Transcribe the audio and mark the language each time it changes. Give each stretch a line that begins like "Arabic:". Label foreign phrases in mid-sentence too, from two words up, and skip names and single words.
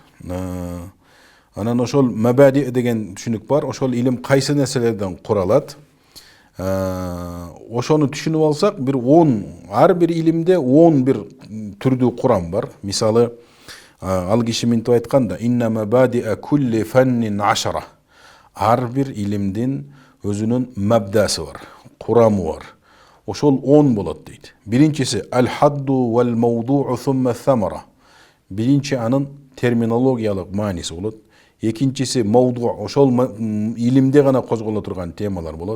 Kyrgyz: Анан ошол мабади деген түшүнүк бар. Ошол илим кайсы нерселерден куралат? Ошону түшүнүп алсак, ар бир илимде 10 бир түрдүү курам бар. Мисалы, ал киши мынтип айтканда:
Arabic: "إن مبادئ كل فن عشرة".
Kyrgyz: Ар бир илимдин өзүнүн мабдасы бар, курамы бар. Ошол 10 болот дейт.
Arabic: Биринчиси الحد والموضوع ثم الثمرة.
Kyrgyz: Биринчи анын терминологиялык мааниси болот. Экинчиси мавду, ошол илимде гана козголо турган темалар болот.